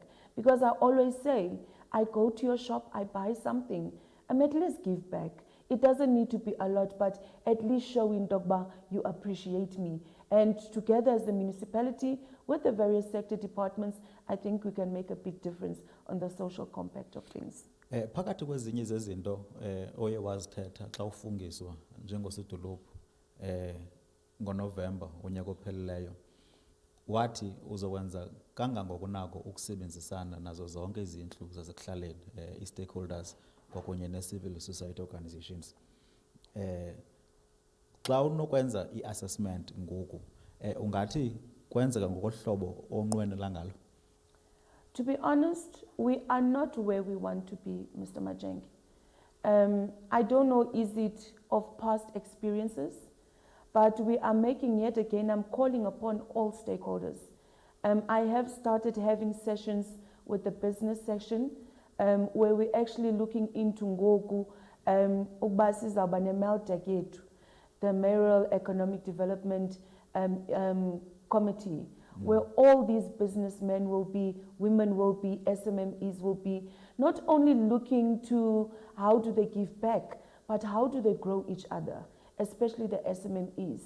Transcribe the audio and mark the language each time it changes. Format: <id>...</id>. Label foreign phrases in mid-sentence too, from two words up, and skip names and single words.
<en>Because I always say, I go to your shop, I buy something, and at least give back. It doesn't need to be a lot, but at least show in Dogba you appreciate me. And together as the municipality, with the various sector departments, I think we can make a big difference on the social compact of things.</en> <xh>Phakathi kwezinye zezinto oye wazithetha xa ufungiswa njengosedolophu ngoNovember unyaka ophelileyo wathi uzokwenza kangangokunako ukusebenzisana nazo zonke izindlu zasekuhlaleni i-stakeholders kwakunye ne-</xh> <en>civil society organizations</en> <xh>xa unokwenza i-assessment ngoku ungathi kwenzeka ngokohlobo onqwenela ngalo.</xh> <en>To be honest, we are not where we want to be, Mr. Majenge. I don't know, is it of past experiences? But we are making, yet again, I'm calling upon all stakeholders. I have started having sessions with the business section, where we're actually looking into</en> <xh>ngoku, ukuba sizawuba ne-MELDEC yethu,</xh> <en>the Mayoral Economic Development Committee, where all these businessmen will be, women will be, SMMEs will be, not only looking to how do they give back, but how do they grow each other, especially the SMMEs.</en>